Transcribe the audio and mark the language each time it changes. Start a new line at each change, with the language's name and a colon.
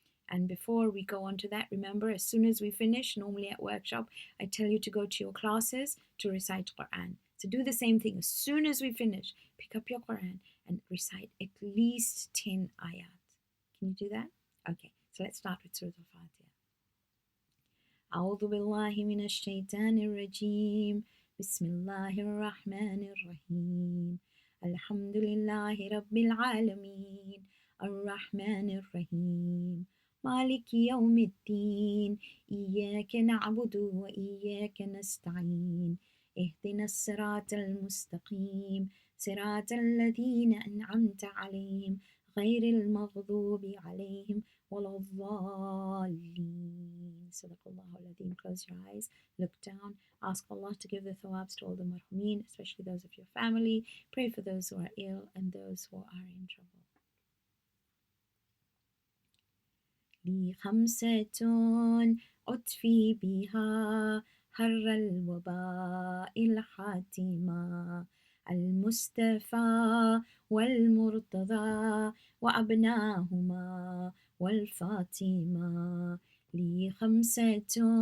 English: And before we go on to that, remember, as soon as we finish, normally at workshop, I tell you to go to your classes to recite Quran. So do the same thing. As soon as we finish, pick up your Quran and recite at least 10 ayat. Can you do that? Okay, so let's start with Surah Al-Fatiha.
Arabic: أعوذ بالله من الشيطان الرجيم بسم الله الرحمن الرحيم الحمد لله رب العالمين الرحمن الرحيم مالك يوم الدين إياك نعبد وإياك نستعين اهدنا الصراط المستقيم صراط الذين أنعمت عليهم غير المغضوب عليهم ولا الضالين. Sadaqallahu al-Azim.
English: Close your eyes, look down, ask Allah to give the thawabs to all the marhumin, especially those of your family. Pray for those who are ill and those who are in trouble.
Arabic: لي خمسة أطفي بها حر الوباء الحاتمة المصطفى والمرتضى وأبناهما والفاطمة لي خمسة